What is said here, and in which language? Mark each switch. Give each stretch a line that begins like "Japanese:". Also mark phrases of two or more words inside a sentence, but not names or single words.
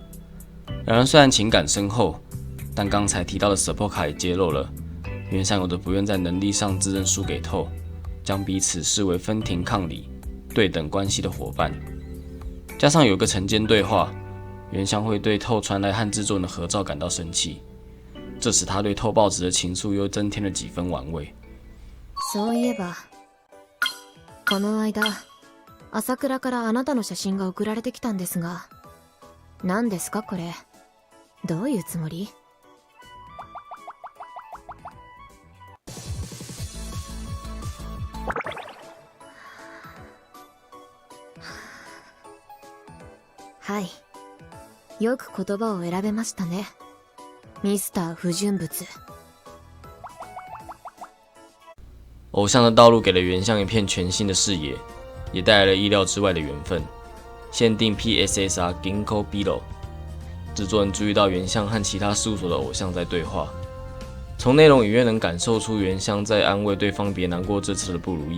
Chinese: 两人虽然情感深厚，但刚才提到的 Support 卡也揭露了，原乡有着不愿在能力上自认输给透，将彼此视为分庭抗礼、对等关系的伙伴。加上有个晨间对话，原乡会对透传来和制作人的合照感到生气，这使他对透抱持的情愫又增添了几分玩味。
Japanese: そういえば、この間、朝倉からあなたの写真が送られてきたんですが、何ですかこれ？どういうつもり？はい。よく言葉を選べましたね。ミスター不純物。
Chinese: 偶像的道路给了原乡一片全新的视野，也带来了意料之外的缘分。限定 PSSR Ginkgo Bilo， 制作人注意到原乡和其他事务所的偶像在对话，从内容隐约能感受出原乡在安慰对方别难过这次的不如意。